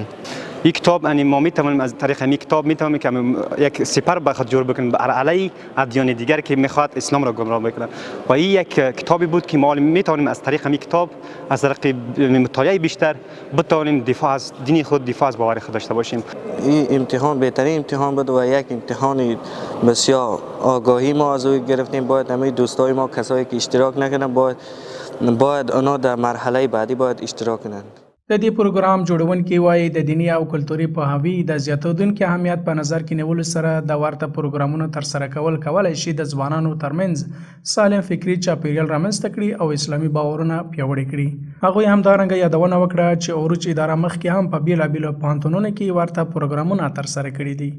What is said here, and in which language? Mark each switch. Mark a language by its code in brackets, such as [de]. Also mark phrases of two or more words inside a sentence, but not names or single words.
[fa] یک کتاب یعنی ما میتوانیم از طریق همین کتاب میتوانیم که یک سپر به خود جور بکنیم بر علیه ادیان دیگر که میخواد اسلام را گمراه بکنه و این یک کتابی بود که ما میتوانیم از طریق همین کتاب از طریق مطالعه بیشتر بتوانیم دفاع از دین خود، دفاع از باور خود داشته باشیم. این امتحان بهترین امتحان بود و یک امتحان بسیار آگاهی ما از او گرفتیم. باید همه دوستای ما کسایی که اشتراک نکردن باید اونا در مرحله بعدی باید اشتراک کنند. [ps] د دې پروګرام جوړونکي وایي د دیني او کلتوري پوهاوي د زیاتېدونکي اهمیت په نظر کې نیولو سره د ورته پروګرامونو ترسره کولای شي د ځوانانو ترمنځ سالم فکري چاپیریال رامنځته کړي او اسلامي باورونه پیاوړي کړي. هغوی همدارنګه یادونه وکړه چې اوروچ اداره مخکې هم په بېلابېلو پوهنتونونو کې ورته پروګرامونه ترسره کړي دي.